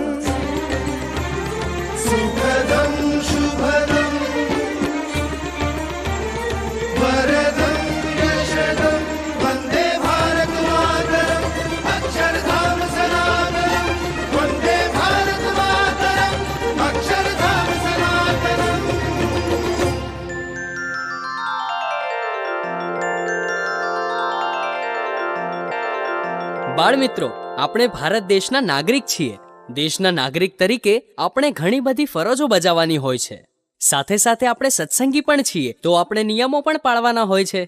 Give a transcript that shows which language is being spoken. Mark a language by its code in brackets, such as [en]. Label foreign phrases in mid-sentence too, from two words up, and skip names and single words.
[sa] सुखदं शुभदं वरदं यशदं, वंदे भारत मातरम, अक्षरधाम सनातनम। वंदे भारत मातरम, अक्षरधाम सनातनम। [gu] બાળ મિત્રો, આપણે ભારત દેશના નાગરિક છીએ. દેશના નાગરિક તરીકે આપણે ઘણી બધી ફરજો બજાવવાની હોય છે. સાથે સાથે આપણે સત્સંગી પણ છીએ, તો આપણે નિયમો પણ પાળવાના હોય છે.